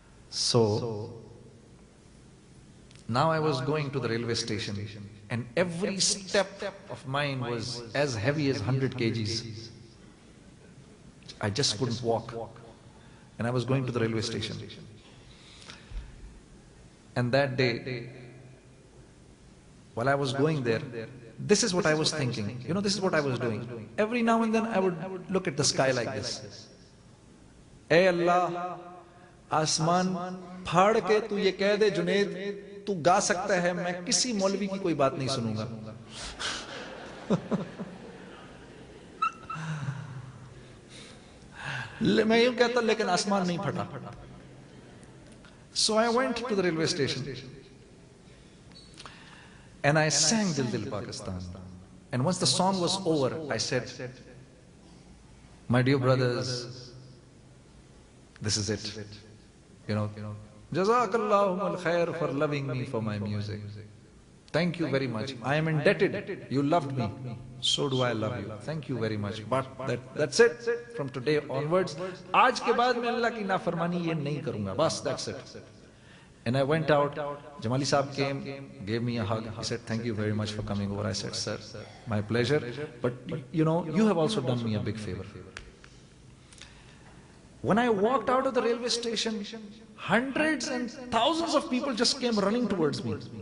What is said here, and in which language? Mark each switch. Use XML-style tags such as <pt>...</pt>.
<en>So now I was going to the railway station, and every step of mine was as heavy as 100 kgs. I just couldn't walk. And I was going to the railway station. And that day, while I was going there, this is what I was thinking. You know, this is what I was doing. Every now and then I would look at the sky like this.</en> <hi>Hey Allah, आसमान फाड़ के तू ये कह दे जुनेद तू गा सकता है, मैं किसी मौलवी की कोई बात नहीं सुनूंगा. मैं यूं कहता लेकिन आसमान नहीं फटा.</hi> <en>So I went to the railway station and I sang Dil Dil Pakistan. And once the song was over, I said, my dear brothers, this is it. You know, Jazakallahu khair for loving me for my music. Thank you very much. I am indebted. You loved me. So do I love you. Thank you very much. But that's it. From today onwards,</en> <hi>आज के बाद मैं अल्लाह की नाफरमानी ये नहीं करूँगा. बस,</hi> <en>that's it. And I went out. Jamali Saab came, gave me a hug. He said, thank you very much for coming over. I said, sir, my pleasure. But you know, you have also done me a big favor. When I walked out of the railway station, hundreds and thousands of people just came running towards me.</en>